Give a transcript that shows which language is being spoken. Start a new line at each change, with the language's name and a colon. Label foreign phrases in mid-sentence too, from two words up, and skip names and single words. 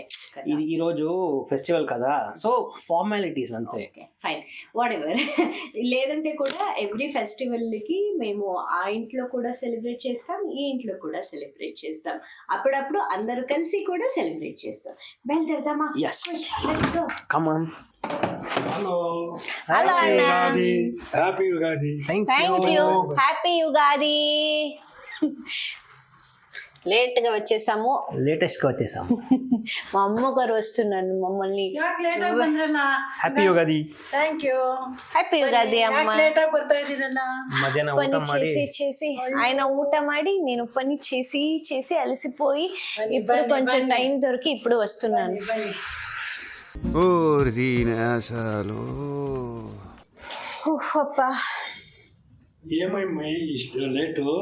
Telugu: ఈ రోజు ఫెస్టివల్ కదా,
English: so formalities
Telugu: అంతే.
English: fine, whatever. లేదంటే కూడా every festival కి మేము ఆ ఇంట్లో కూడా సెలబ్రేట్ చేస్తాం, ఈ ఇంట్లో కూడా సెలబ్రేట్ చేస్తాం, అప్పుడప్పుడు అందరూ కలిసి కూడా సెలబ్రేట్ చేస్తాం.
Telugu: బయలుదేరదామా?
English: Let's go. Come on. హలో
Telugu: ఉగాది. హ్యాపీ ఉగాది.
English: thank you.
Telugu: హ్యాపీ ఉగాది. లేట్ గా వచ్చేసాము, లేటెస్ట్ గా వచ్చేసాము. మా అమ్మగారు వస్తున్నాను మమ్మల్ని. హ్యాపీ ఉగాది.
English: thank you.
Telugu: హ్యాపీ ఉగాది అమ్మ.
Kannada: ಲೇಟ್ ಆಗಿ ಬರ್ತಾ ಇದ್ದೀರಲ್ಲ.
Telugu: మధ్యాహ్నం పని
Kannada: ಊಟ ಮಾಡಿ
Telugu: చేసి ఆయన
Kannada: ಊಟ ಮಾಡಿ
Telugu: నేను పని చేసి అలసిపోయి ఇప్పుడు కొంచెం టైం దొరికి ఇప్పుడు వస్తున్నాను. అప్పా, ఏమేమి ఇಷ್ಟು లేటు?